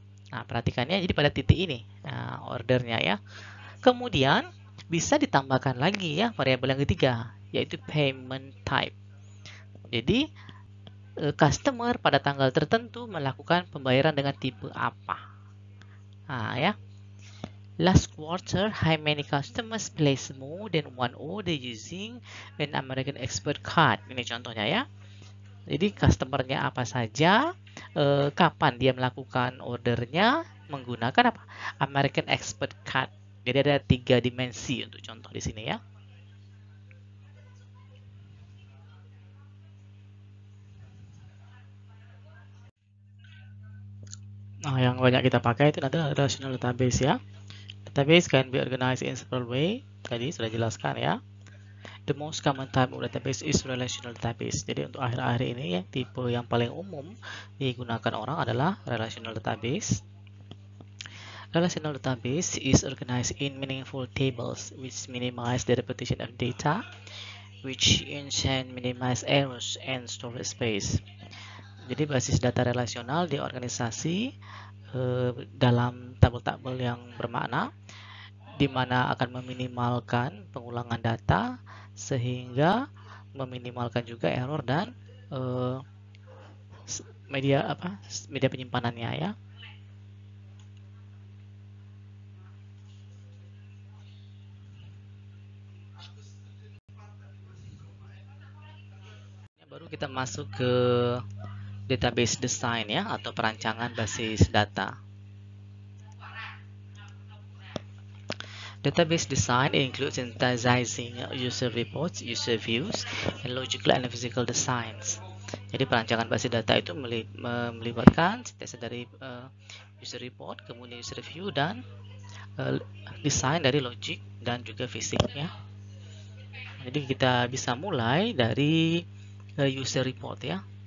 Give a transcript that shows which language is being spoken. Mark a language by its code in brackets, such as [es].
[id] Nah, perhatikannya jadi pada titik ini. Nah, ordernya ya. Kemudian Bisa ditambahkan lagi ya variabel yang ketiga, yaitu payment type. Jadi customer pada tanggal tertentu melakukan pembayaran dengan tipe apa. Nah, ya. [en] Last quarter, how many customers place more than one order using an American Expert card? [id] Ini contohnya ya. Jadi customernya apa saja, kapan dia melakukan ordernya menggunakan apa? American Expert card. Jadi ada 3 dimensi untuk contoh di sini ya. Nah, yang banyak kita pakai itu adalah relational database ya. [en] Database can be organized in several way. [id] Tadi sudah jelaskan ya. [en] The most common type of database is relational database. [id] Jadi untuk akhir-akhir ini ya, tipe yang paling umum digunakan orang adalah relational database. [en] Relational database is organized in meaningful tables which minimize the repetition of data, which ensure minimize errors and storage space. [id] Jadi basis data relasional diorganisasi dalam tabel-tabel yang bermakna, di mana akan meminimalkan pengulangan data sehingga meminimalkan juga error dan media penyimpanannya ya. Baru kita masuk ke database design ya, atau perancangan basis data. [en] Database design includes synthesizing user reports, user views, and logical and physical designs. [id] Jadi perancangan basis data itu melibatkan sintesis dari user report, kemudian user review, dan desain dari logik dan juga fisik ya. Jadi kita bisa mulai dari user report ya.